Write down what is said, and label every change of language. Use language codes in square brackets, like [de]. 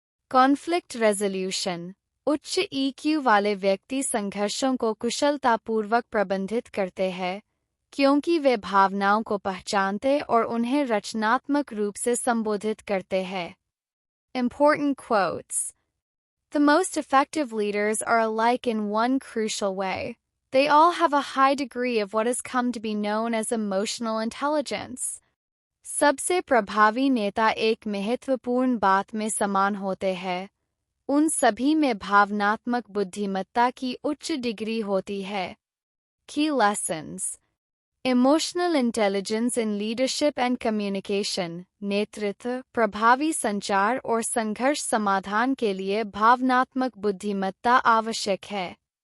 [hi] Conflict resolution, उच्च EQ वाले व्यक्ति संघर्षों को कुशलतापूर्वक प्रबंधित करते हैं क्योंकि वे भावनाओं को पहचानते और उन्हें रचनात्मक रूप से संबोधित करते हैं। [en] Important quotes. The most effective leaders are alike in one crucial way. They all have a high degree of what has come to be known as emotional intelligence. [hi] सबसे प्रभावी नेता एक महत्वपूर्ण बात में समान होते हैं। उन सभी में भावनात्मक बुद्धिमत्ता की उच्च डिग्री होती है। [en] Key lessons. Emotional intelligence in leadership and communication, [hi] नेतृत्व, प्रभावी संचार और संघर्ष समाधान के लिए भावनात्मक बुद्धिमत्ता आवश्यक है।